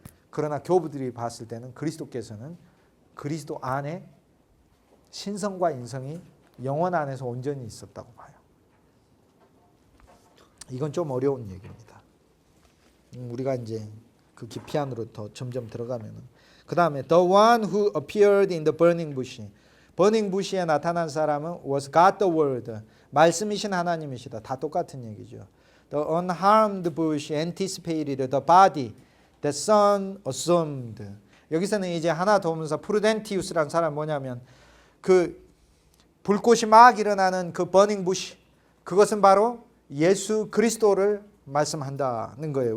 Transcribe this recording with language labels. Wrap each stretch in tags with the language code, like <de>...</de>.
<ko>그러나 교부들이 봤을 때는 그리스도께서는 그리스도 안에 신성과 인성이 영원 안에서 온전히 있었다고 봐요. 이건 좀 어려운 얘기입니다. 우리가 이제 그 깊이 안으로 더 점점 들어가면은 그 다음에</ko> <en>the one who appeared in the burning bush. burning bush에</en> <ko>나타난 사람은</ko> <en>was God the word.</en> <ko>말씀이신 하나님이시다. 다 똑같은 얘기죠.</ko> <en>The unharmed bush anticipated the body that son assumed.</en> <ko>여기서는 이제 하나 더 오면서 프루덴티우스라는 사람 뭐냐면 그 불꽃이 막 일어나는 그 버닝 부시 그것은 바로 예수 그리스도를 말씀한다는 거예요.</ko>